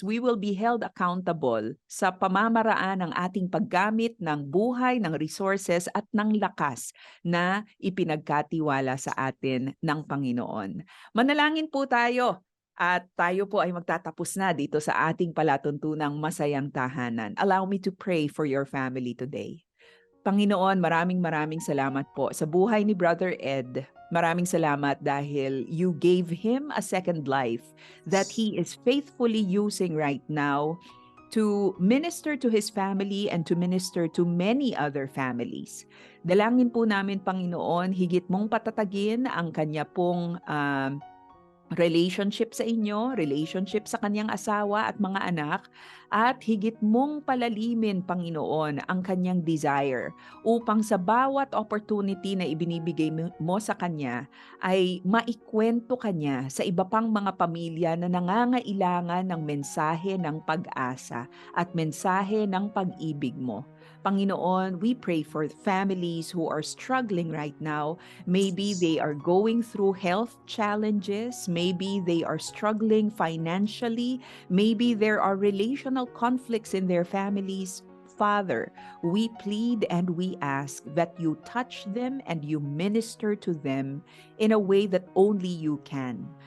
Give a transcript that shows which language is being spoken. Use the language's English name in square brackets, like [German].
[English] We will be held accountable [Filipino] sa pamamaraan ng ating paggamit ng buhay, ng resources at ng lakas na ipinagkatiwala sa atin ng Panginoon. Manalangin po tayo at tayo po ay magtatapos na dito sa ating palatuntunang Masayang Tahanan. [English] Allow me to pray for your family today. [Filipino] Panginoon, maraming salamat po sa buhay ni Brother Ed. Maraming salamat dahil [English] you gave him a second life that he is faithfully using right now to minister to his family and to minister to many other families. [Filipino] Dalangin po namin, Panginoon, higit mong patatagin ang kanya pong relationship sa inyo, relationship sa kanyang asawa at mga anak, at higit mong palalimin, Panginoon, ang kanyang desire upang sa bawat opportunity na ibinibigay mo sa kanya ay maikwento kanya sa iba pang mga pamilya na nangangailangan ng mensahe ng pag-asa at mensahe ng pag-ibig mo. [English] Panginoon, we pray for families who are struggling right now. Maybe they are going through health challenges. Maybe they are struggling financially. Maybe there are relational conflicts in their families. Father, we plead and we ask that you touch them and you minister to them in a way that only you can.